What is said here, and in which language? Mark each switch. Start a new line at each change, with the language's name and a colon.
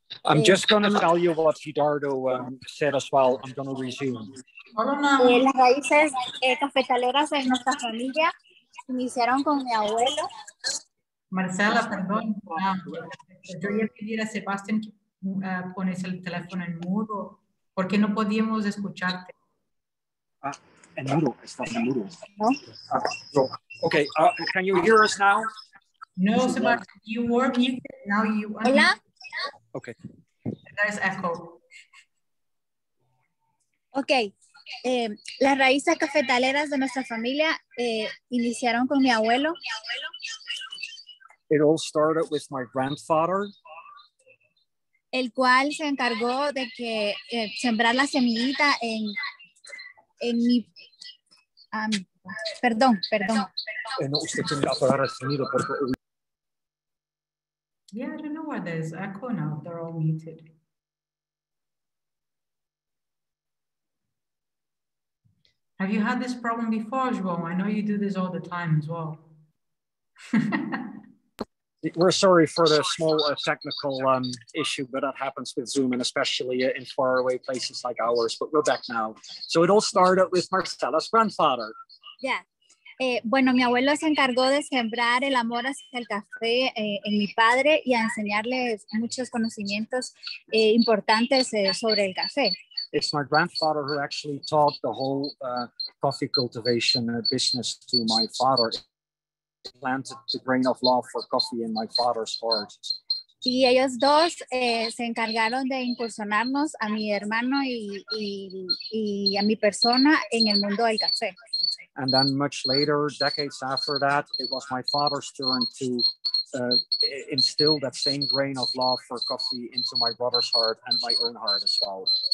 English: I'm just going to tell you what Hidardo said as well. I'm going to resume.
Spanish: Las raíces cafetaleras de nuestra familia iniciaron con mi abuelo. Marcela, perdón. Yo iba a pedir a Sebastián que pones el teléfono en mudo, porque no podíamos escucharte. En mudo, estás en mudo. ¿No?
English: No. Okay, can you hear us now? No, Sebastián, you were muted. Now you are.
Spanish: Hola.
English: Okay. There's echo. Ok.
Spanish: Las raíces cafetaleras de nuestra familia iniciaron con mi abuelo.
English: It all started with my grandfather.
Spanish: El cual se encargó de que sembrar la semillita en mi... perdón. No, usted tiene que apagar el sonido porque...
English: Yeah, I don't know why there's echo now. They're all muted. Have you had this problem before, João? I know you do this all the time as well. We're sorry for the small technical issue, but that happens with Zoom, and especially in faraway places like ours. But we're back now. So it all started with Marcela's grandfather. Yeah.
Spanish: Bueno, mi abuelo se encargó de sembrar el amor hacia el café en mi padre y a enseñarles muchos conocimientos importantes sobre el café.
English: It's my grandfather who actually taught the whole coffee cultivation business to my father. He planted the grain of love for coffee in my father's heart.
Spanish: Y ellos dos se encargaron de incursionarnos a mi hermano y a mi persona en el mundo del café.
English: And then much later, decades after that, it was my father's turn to instill that same grain of love for coffee into my brother's heart and my own heart as well.